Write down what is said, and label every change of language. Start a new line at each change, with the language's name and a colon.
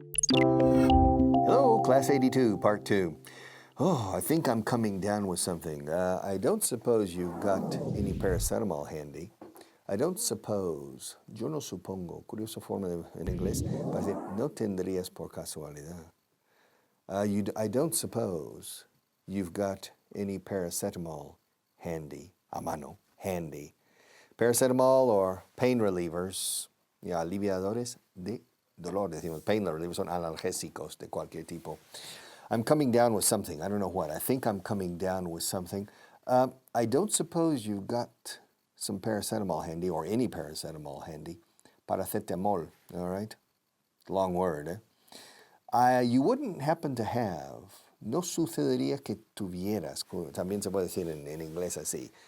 English: Hello, Class 82, Part 2. Oh, I think I'm coming down with something. I don't suppose you've got any paracetamol handy. I don't suppose.
Spanish: Yo no supongo. Curiosa forma en inglés. Para decir, no tendrías por casualidad.
English: I don't suppose you've got any paracetamol handy.
Spanish: A mano.
English: Handy. Paracetamol or pain relievers.
Spanish: Aliviadores de dolor. Decimos, pain relievers son analgésicos de cualquier tipo.
English: I'm coming down with something. I don't know what. I think I'm coming down with something. I don't suppose you've got some paracetamol handy or any paracetamol handy. Paracetamol, all right? Long word, eh? You wouldn't happen to have,
Spanish: no sucedería que tuvieras, también se puede decir en inglés así.